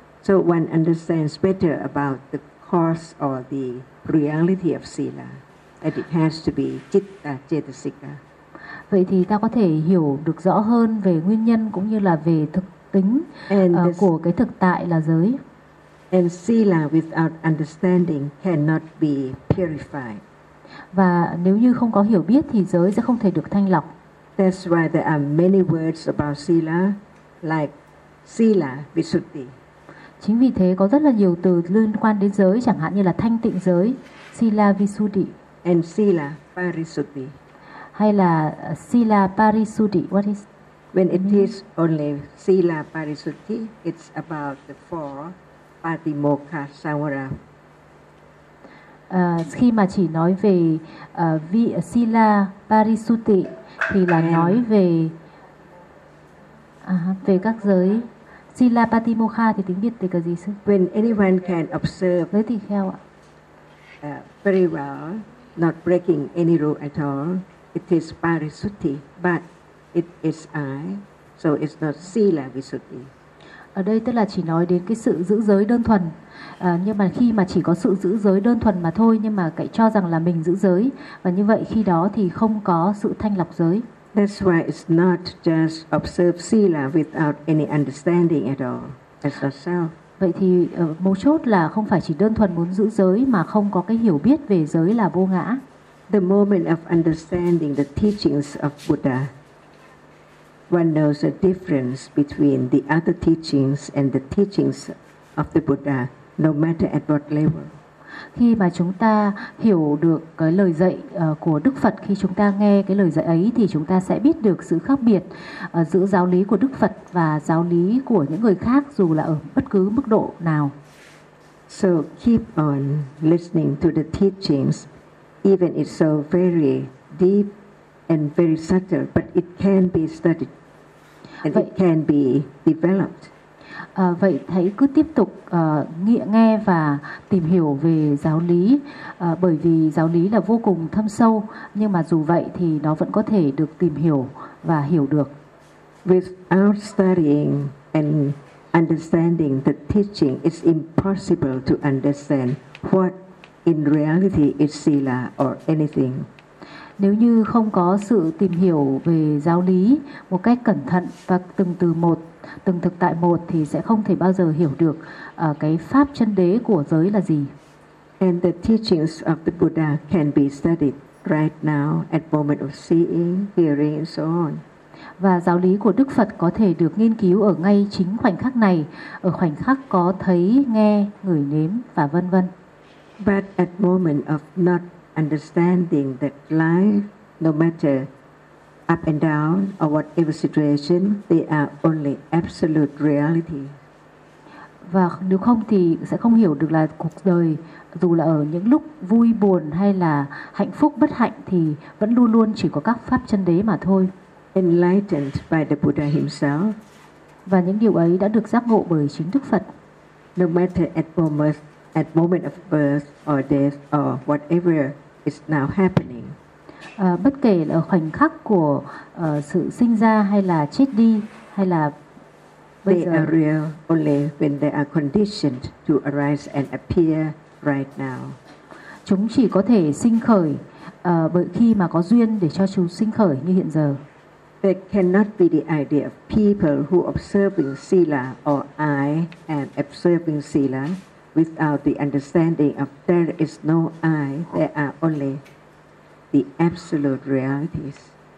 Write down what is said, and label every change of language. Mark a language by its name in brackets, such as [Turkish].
[English] So one understands better about the cause or the reality of sila, that it has to be citta cetasika. [Vietnamese] Vậy thì ta có thể hiểu được rõ hơn về nguyên nhân cũng như là về thực tính của cái thực tại là giới. [English] And sila without understanding cannot be purified. [Vietnamese] Và nếu như không có hiểu biết thì giới sẽ không thể được thanh lọc. [English] That's why there are many words about sila, like sila visuddhi. [Vietnamese] Chính vì thế có rất là nhiều từ liên quan đến giới, chẳng hạn như là thanh tịnh giới, sila visuddhi. [English] And sila parisuddhi. [Vietnamese] Hay là sila parisuddhi, [English] what is when it is only sila parisuddhi, it's about the four patimokkha samvara. [Vietnamese] Khi mà chỉ nói về sila parisuddhi thì là nói về về các giới sila patimokkha thì tiếng Việt thì cái gì sư? [English] When anyone can observe [Vietnamese] với tỳ kheo ạ. [English] Very well, not breaking any rule at all. It is parisuddhi, but it is I, so it's not sila visuddhi. [Vietnamese] Ở đây tức là chỉ nói đến cái sự giữ giới đơn thuần. Nhưng mà khi mà chỉ có sự giữ giới đơn thuần mà thôi, nhưng mà cậy cho rằng là mình giữ giới, và như vậy khi đó thì không có sự thanh lọc giới. [English] That's why it's not just observe sila without any understanding at all as yourself. [Vietnamese] Vậy thì mấu chốt là không phải chỉ đơn thuần muốn giữ giới mà không có cái hiểu biết về giới là vô ngã. [English] The moment of understanding the teachings of Buddha, one knows the difference between the other teachings and the teachings of the Buddha, no matter at what level. [Vietnamese] Khi mà chúng ta hiểu được cái lời dạy của Đức Phật, khi chúng ta nghe cái lời dạy ấy thì chúng ta sẽ biết được sự khác biệt giữa giáo lý của Đức Phật và giáo lý của những người khác, dù là ở bất cứ mức độ nào. [English] So keep on listening to the teachings, even if it's so very deep and very subtle, but it can be studied and it can be developed. [Vietnamese] Vậy hãy cứ tiếp tục nghe và tìm hiểu về giáo lý, bởi vì giáo lý là vô cùng thâm sâu, nhưng mà dù vậy thì nó vẫn có thể được tìm hiểu và hiểu được. [English] Without studying and understanding the teaching, it's impossible to understand what in reality is sila or anything. [Vietnamese] Nếu như không có sự tìm hiểu về giáo lý một cách cẩn thận và từng từ một, từng thực tại một, thì sẽ không thể bao giờ hiểu được cái pháp chân đế của giới là gì. [English] And the teachings of the Buddha can be studied right now at moment of seeing, hearing and so on. [Vietnamese] Và giáo lý của Đức Phật có thể được nghiên cứu ở ngay chính khoảnh khắc này, ở khoảnh khắc có thấy, nghe, ngửi, nếm và vân vân. [English] But at moment of not understanding that life, no matter up and down or whatever situation, they are only absolute reality. [Vietnamese] Và nếu không thì sẽ không hiểu được là cuộc đời, dù là ở những lúc vui buồn hay là hạnh phúc bất hạnh, thì vẫn luôn luôn chỉ có các pháp chân đế mà thôi. [English] Enlightened by the Buddha himself. [Vietnamese] Và những điều ấy đã được giác ngộ bởi chính Đức Phật. [English] No matter at moment of birth or death or whatever is now happening. [Vietnamese] Bất kể là khoảnh khắc của sự sinh ra hay là chết đi hay là bây giờ, [English] they are real only when they are conditioned to arise and appear right now. [Vietnamese] Chúng chỉ có thể sinh khởi bởi khi mà có duyên để cho chúng sinh khởi như hiện giờ. [English] There cannot be the idea of people who observing sila or I am observing sila without the understanding of there is no I, there are only the absolute realities.